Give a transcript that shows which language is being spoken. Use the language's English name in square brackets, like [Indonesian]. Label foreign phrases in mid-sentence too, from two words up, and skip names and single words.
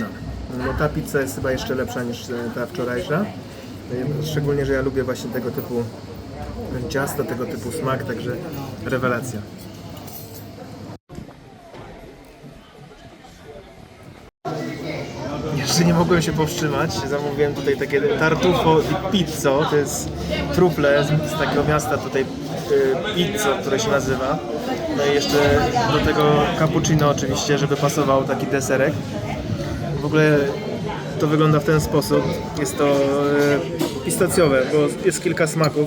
[Polish] No ta pizza jest chyba jeszcze lepsza niż ta wczorajsza. Szczególnie, że ja lubię właśnie tego typu ciasto, tego typu smak, także rewelacja. Jeszcze nie mogłem się powstrzymać, zamówiłem tutaj takie [Italian] tartufo di pizzo, [Polish] to jest trufle z takiego miasta tutaj Pizzo, które się nazywa. No i jeszcze do tego cappuccino oczywiście, żeby pasował taki deserek. W ogóle to wygląda w ten sposób, jest to pistacjowe, bo jest kilka smaków.